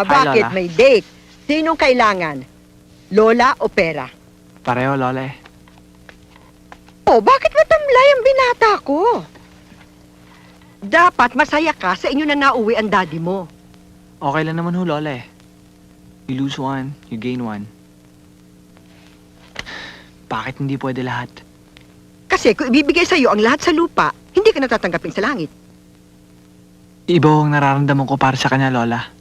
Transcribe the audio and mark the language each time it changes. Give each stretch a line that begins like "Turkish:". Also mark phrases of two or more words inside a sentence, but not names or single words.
Filipino: Bakit? Lola. May date. Sinong kailangan? Lola o pera? Pareho, Lola eh. Oh, bakit matamlay ang binata ko? Dapat masaya ka sa inyo na nauwi ang daddy mo. Okay lang naman ho, Lola eh.
English: You lose one, you gain one.
Filipino: Bakit hindi pwede lahat? Kasi kung ibibigay sa iyo ang lahat sa lupa, hindi ka natatanggapin sa langit. Iba ang nararamdaman ko para sa kanya, Lola.